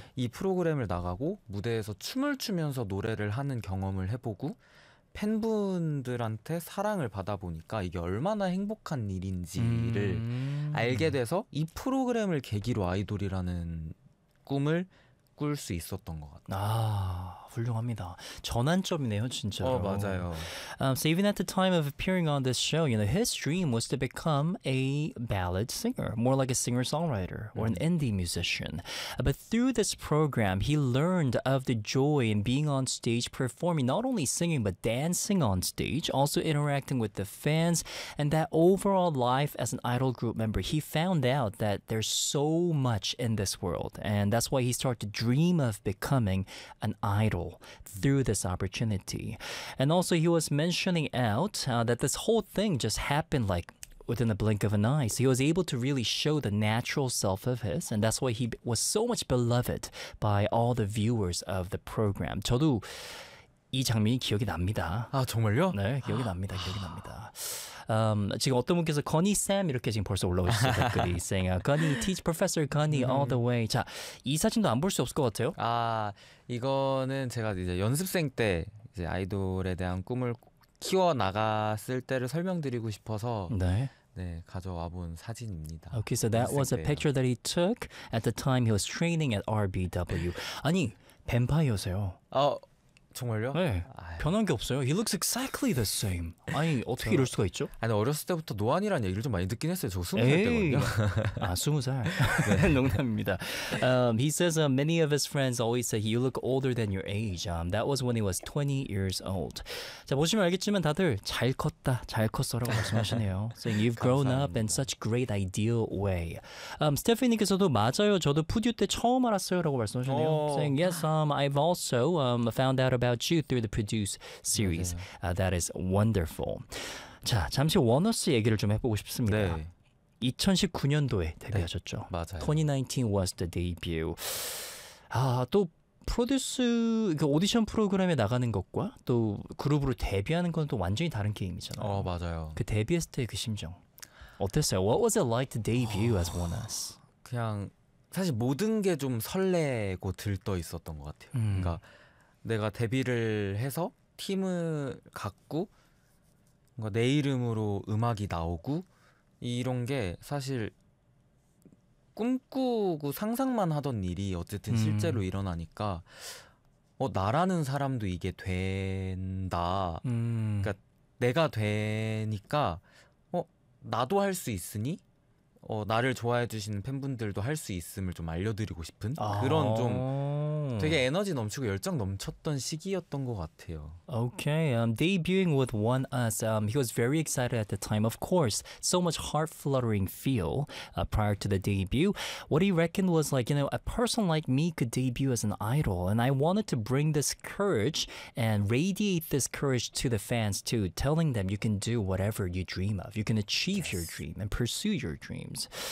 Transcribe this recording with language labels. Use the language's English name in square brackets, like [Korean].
[Korean] 이 프로그램을 나가고 무대에서 춤을 추면서 노래를 하는 경험을 해보고 팬분들한테 사랑을 받아보니까 이게 얼마나 행복한 일인지를 알게 돼서 이 프로그램을 계기로 아이돌이라는 꿈을 꿀 수 있었던 것 같아요. 훌륭합니다. 전환점이네요, 진짜로. 어, 맞아요. [English] So even at the time of appearing on this show, you know, his dream was to become a ballad singer, more like a singer-songwriter or an indie musician. But through this program, he learned of the joy in being on stage, performing, not only singing, but dancing on stage, also interacting with the fans, and that overall life as an idol group member. He found out that there's so much in this world, and that's why he started to dream of becoming an idol. Through this opportunity. And also he was mentioning out that this whole thing just happened like within the blink of an eye. So he was able to really show the natural self of his, and that's why he was so much beloved by all the viewers of the program. [Korean] 저도 이 장면이 기억이 납니다. 아, 정말요? 네, 기억이 납니다. 기억이 납니다. 지금 어떤 분께서 건이 쌤 이렇게 지금 벌써 올라오셨어요. 댓글이 [English] saying, Gunny, teach professor Gunny all the way. [Korean] 자, 이 사진도 안 볼 수 없을 것 같아요. 아, 이거는 제가 이제 연습생 때 이제 아이돌에 대한 꿈을 키워나갔을 때를 설명드리고 싶어서 네. 네, 가져와 본 사진입니다. [English] Okay, so that was a picture that he took at the time he was training at RBW. [Korean] 아니, 뱀파이어세요. 정말요? 네. 아유. 변한 게 없어요. [English] He looks exactly the same. [Korean] 아니 어떻게 이럴 수가 있죠? 아니 어렸을 때부터 노안이라는 얘기를 좀 많이 듣긴 했어요. 저 20살 때거든요. 아 20살. 네. 농담입니다. [English] He says many of his friends always say you look older than your age. That was when he was 20 years old. [Korean] 자 보시면 알겠지만 다들 잘 컸다, 잘 컸어라고 말씀하시네요. [English] Saying you've grown up in such great ideal way. [Korean] Stephanie님께서도 맞아요. 저도 푸듀 때 처음 알았어요라고 말씀하시네요. [English] Saying yes, I've also found out about you through the Produce series. That is wonderful. [Korean] 자, 잠시 원어스 얘기를 좀 해보고 싶습니다. 네. 2019년도에 데뷔하셨죠. 네, 맞아요. [English] 2019 was the debut. [Korean] 아, 또 프로듀스 그 오디션 프로그램에 나가는 것과 또 그룹으로 데뷔하는 건 또 완전히 다른 게임이잖아요. 어, 맞아요. 그 데뷔했을 때 그 심정 어땠어요? [English] What was it like to debut as Oneus? [Korean] 그냥 사실 모든 게 좀 설레고 들떠 있었던 것 같아요. 그러니까 내가 데뷔를 해서 팀을 갖고 뭔가 내 이름으로 음악이 나오고 이런 게 사실 꿈꾸고 상상만 하던 일이 어쨌든 실제로 일어나니까 나라는 사람도 이게 된다. 그러니까 내가 되니까 나도 할 수 있으니 나를 좋아해 주시는 팬분들도 할 수 있음을 좀 알려드리고 싶은 그런 좀 되게 에너지 넘치고 열정 넘쳤던 시기였던 것 같아요. [English] Okay, debuting with Oneus, he was very excited at the time. Of course, so much heart fluttering feel prior to the debut. What he reckoned was like, you know, a person like me could debut as an idol, and I wanted to bring this courage and radiate this courage to the fans too, telling them you can do whatever you dream of, you can achieve your dream and pursue your dreams.